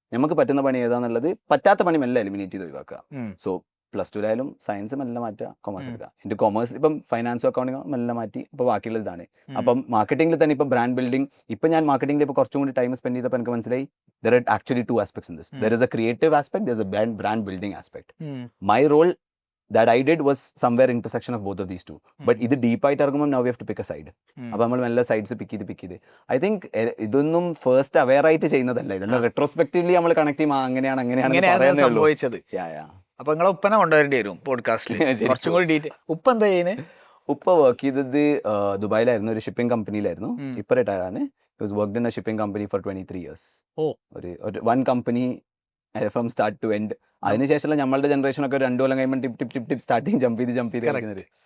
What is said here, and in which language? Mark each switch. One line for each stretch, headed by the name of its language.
Malayalam: നമുക്ക് പറ്റുന്ന പണി ഏതാന്നുള്ളത്, പറ്റാത്ത പണി മെല്ലെ എലിമിനേറ്റ് ചെയ്ത് ഒഴിവാക്കുക. സോ പ്ലസ് ടുലായാലും സയൻസ് മെല്ലെ മാറ്റുക, കൊമേഴ്സ് എടുക്കുക. എൻ്റെ കൊമേഴ്സ് ഇപ്പം ഫൈനാൻസും അക്കൗണ്ടിങ്ങോ മെല്ലെ മാറ്റി ഇപ്പോൾ ബാക്കിയുള്ളത് ഇതാണ്. അപ്പം മാർക്കറ്റിംഗിൽ തന്നെ ഇപ്പം ബ്രാൻഡ് ബിൽഡിംഗ്, ഇപ്പം ഞാൻ മാർക്കറ്റിംഗിൽ ഇപ്പോൾ കുറച്ചും കൂടി ടൈം സ്പെൻഡ് ചെയ്തപ്പോൾ എനിക്ക് മനസ്സിലായി
English: there are actually two aspects in this. There is a creative aspect, there's a brand building aspect. My role that I did was somewhere intersection of both of these two. But
Malayalam: ഇത് ഡീപ്പായിട്ട് ഇറങ്ങുമ്പോൾ
English: now we have to pick a side.
Malayalam: അപ്പോൾ നമ്മൾ മെല്ലെ sides പിക്ക് ചെയ്ത്
English: I think
Malayalam: ഇതൊന്നും first aware ആയിട്ട് ചെയ്യുന്നതല്ല, ഇതെല്ലാം റെട്രോസ്പെക്റ്റീവ്ലി നമ്മൾ കണക്ട് ചെയ്യുമ്പോൾ അങ്ങനെയാണ് സംഭവിച്ചത്. അപ്പൊ നിങ്ങളെ ഉപ്പനെ കൊണ്ടുവരേണ്ടി വരും പോഡ്കാസ്റ്റിൽ കുറച്ചും കൂടി ഡീറ്റെയിൽ. ഉപ്പ എന്താ ചെയ്യുന്നത്? ഉപ്പ വർക്ക് ചെയ്തത് ദുബായിലായിരുന്നു, ഒരു ഷിപ്പിംഗ് കമ്പനിയിലായിരുന്നു. ഇപ്പൊ റിട്ടയർ ആണ്.
English: He was worked in a shipping company for 23 years.
Malayalam: ഒരു one company from start to end. അതിനുശേഷമുള്ള നമ്മളുടെ ജനറേഷൻ ഒക്കെ 2 കൊല്ലം കഴിയുമ്പോൾ ടിപ്പ് സ്റ്റാർട്ടിങ് ജമ്പ് ചെയ്ത് കളിക്കുന്നത്.